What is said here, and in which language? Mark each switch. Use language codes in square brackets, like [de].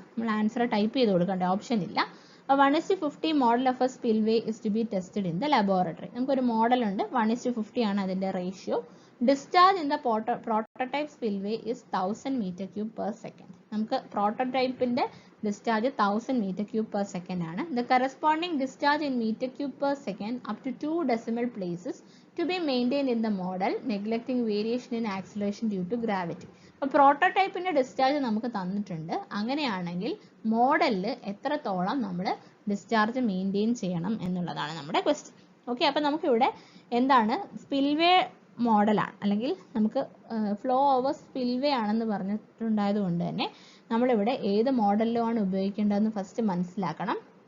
[ml] നമ്മൾ answer type ചെയ്ത് കൊടുക്കേണ്ട ഓപ്ഷൻ ഇല്ല. [en] 1:50 model of a spillway is to be tested in the laboratory. [ml] നമുക്കൊരു മോഡൽ ഉണ്ട്, 1:50 ആണ് അതിൻ്റെ ratio. [en] Discharge in the prototype spillway is 1000 m³/s. [ml] നമുക്ക് പ്രോട്ടോടൈപ്പിന്റെ ഡിസ്ചാർജ് 1000 m³/s ആണ്. [en] The corresponding discharge in m³/s up to 2 decimal places to be maintained in the model, neglecting variation in acceleration due to gravity. [ml] അപ്പോൾ പ്രോട്ടോടൈപ്പിന്റെ discharge നമുക്ക് തന്നിട്ടുണ്ട്. അങ്ങനെയാണെങ്കിൽ മോഡലിൽ എത്രത്തോളം നമ്മൾ discharge maintain ചെയ്യണം എന്നുള്ളതാണ് നമ്മുടെ ക്വസ്റ്റ്യൻ. ഓക്കെ, അപ്പോൾ നമുക്കിവിടെ എന്താണ് സ്പിൽവേ മോഡലാണ്, അല്ലെങ്കിൽ നമുക്ക് ഫ്ലോ ഓവർ സ്പിൽവേ ആണെന്ന് പറഞ്ഞിട്ടുണ്ടായത് കൊണ്ട് തന്നെ നമ്മളിവിടെ ഏത് മോഡലിലുമാണ് ഉപയോഗിക്കേണ്ടതെന്ന് ഫസ്റ്റ് മനസ്സിലാക്കണം.